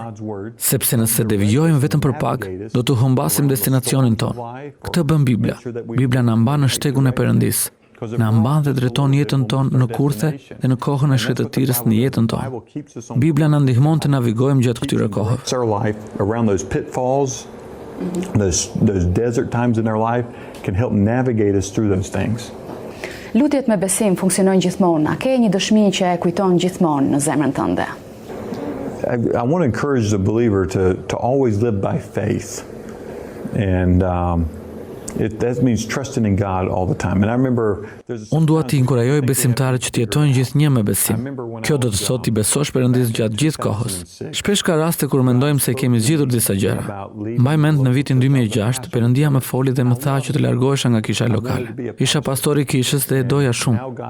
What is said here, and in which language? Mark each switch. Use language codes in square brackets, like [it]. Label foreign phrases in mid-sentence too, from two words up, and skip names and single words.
[sq] Sepse nëse devijojmë vetëm për pak, do të humbasim destinacionin tonë. Këtë bën Bibla. Bibla na mban në shtegun e Perëndisë. Na mban dhe drejton jetën tonë në kurthe dhe në kohën e shkretëtirës në jetën tonë. Bibla na ndihmon të navigojmë gjatë këtyre kohëve. [en] Those desert times in our life can help navigate us through those things. [sq] Lutjet me besim funksionojnë gjithmonë. A ke një dëshmi që e kujton gjithmonë në zemrën tënde? [en] I want to encourage the believer to always live by faith. And That means trusting in God all the time. And I remember [sq] Unë dua t'i inkurajoj besimtarët që të jetojnë gjithnjë me besim. Kjo do të thotë t'i besosh Perëndis gjatë gjithë kohës. Shpesh ka raste kur mendojmë se kemi zgjidhur disa gjëra. Mbaj mend në vitin 2006, Perëndia më foli dhe më tha që të largohesha nga kisha lokale. Isha pastori i kishës dhe e doja shumë.